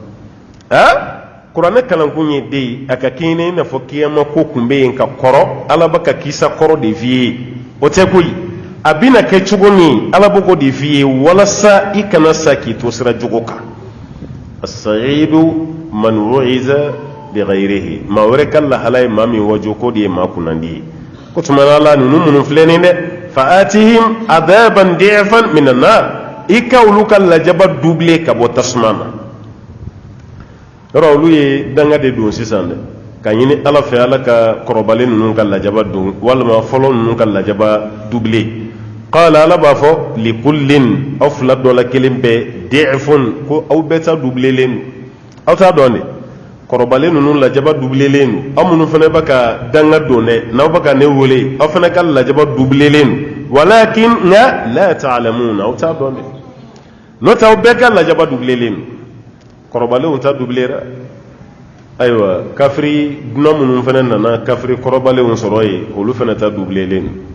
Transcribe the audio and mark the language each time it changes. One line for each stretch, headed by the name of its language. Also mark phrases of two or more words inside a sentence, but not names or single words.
Bambara: kuranɛ kalankun ye den ye a ka kɛ i n'a fɔ kiyama ko tun bɛ yen ka kɔrɔ ala bɛ ka kisa kɔrɔ de f'i ye o tɛ koyi a bɛna kɛ cogo min ala bɛ k'o de f'i ye walasa i kana sa k'i to sira jugu kan
Arabic: السعيد من وعظ بغيره
Bambara: maa wɛrɛ ka lahala ye maa min wajo k'o de ye maa kunnandi ye ko tuma na ala ninnu minnu filɛ nin dɛ
Arabic: فآتهم عذابا ضعفا من النار
Bambara: i ka olu ka lajaba doublé ka bɔ tasuma na yɔrɔ olu ye danga de don sisan dɛ ka ɲini ala fɛ ala ka kɔrɔbalen ninnu ka lajaba don walima fɔlɔ ninnu ka lajaba doublé qala ala b'a fɔ likullin aw fila dɔ la kelen bɛɛ di'fun ko aw bɛɛ ta doublé-len don aw t'a dɔn de kɔrɔbalen ninnu lajaba doublé-len don aw minnu fana bɛ ka danga don dɛ n'aw bɛ ka ne wele aw fana ka lajaba doublé-len don walakin nka
Arabic: لا تعلمون
Bambara: aw t'a dɔn de n'o tɛ aw bɛɛ ka lajaba doublé-len don kɔrɔbalenw ta doublera ayiwa kafiri dunan minnu fana nana kafiri kɔrɔbalenw sɔrɔ yen olu fana ta doublé-len